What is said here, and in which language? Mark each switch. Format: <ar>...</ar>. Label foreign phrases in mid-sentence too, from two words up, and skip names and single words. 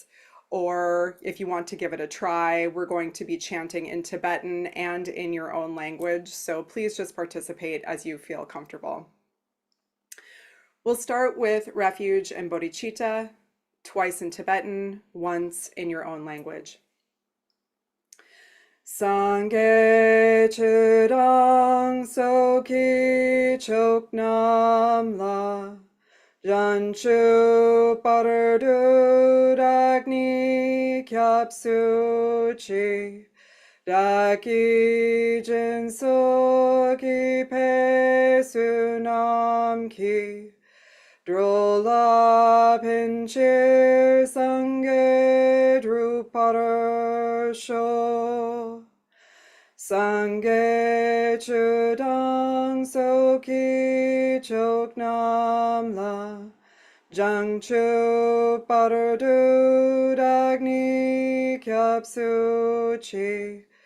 <en>Or if you want to give it a try, we're going to be chanting in Tibetan and in your own language. So please just participate as you feel comfortable. We'll start with refuge and bodhicitta, twice in Tibetan, once in your own language.</en> <bo>སངས་རྒྱས་ཆོས་དང་ཚོགས་ཀྱི་མཆོག་རྣམས་ལ. བྱང་ཆུབ་བར་དུ་བདག་ནི་སྐྱབས་སུ་མཆི། བདག་གིས་སྦྱིན་སོགས་བགྱིས་པའི་བསོད་ནམས་ཀྱིས འགྲོ་ལ་ཕན་ཕྱིར་སངས་རྒྱས་འགྲུབ་པར་ཤོག། སངས་རྒྱས་ཆོས་དང་ཚོགས་ཀྱི་མཆོག་རྣམས་ལ། བྱང་ཆུབ་བར་དུ་བདག་ནི་སྐྱབས་སུ་མཆི</bo>